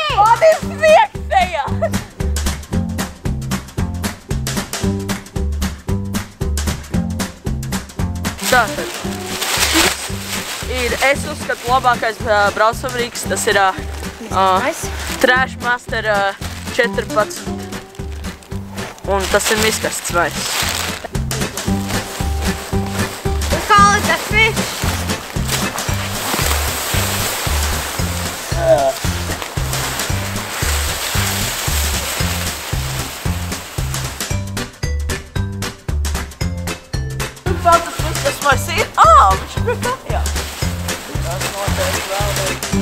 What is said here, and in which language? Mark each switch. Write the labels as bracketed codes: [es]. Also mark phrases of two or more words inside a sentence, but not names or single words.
[lv] Manis sniegs tajā. Tātad. Es uzskatu labākais braucamrīks, tas ir Trashmaster 14 un tas ir miskasts vairs. [en] We call it a fish. [lv] Vēl tas miskas vairs ir? Viņš ir pie kājā. Tas noteikti vēl vajag.